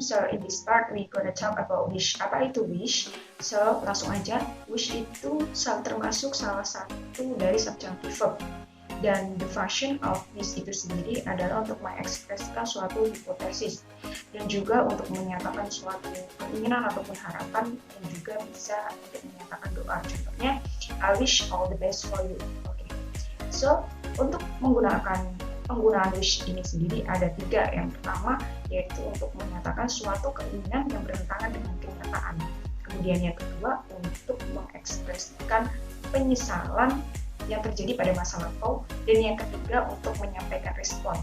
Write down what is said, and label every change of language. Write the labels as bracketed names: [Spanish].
[English] So, in this part, we gonna talk about wish. [Indonesian] Apa itu wish? So, langsung aja. Wish itu termasuk salah satu dari subjunctive verb. Dan [English] the function of [Indonesian] wish itu sendiri adalah untuk mengekspresikan suatu hipotesis. Dan juga untuk menyatakan suatu keinginan ataupun harapan. Dan juga bisa untuk menyatakan doa. Contohnya, [English] I wish all the best for you. Okay. [Indonesian] So, untuk penggunaan wish ini sendiri ada 3. Yang pertama yaitu untuk menyatakan suatu keinginan yang bertentangan dengan kenyataan. Kemudian yang kedua untuk mengekspresikan penyesalan yang terjadi pada masa lampau, dan yang ketiga untuk menyampaikan respon.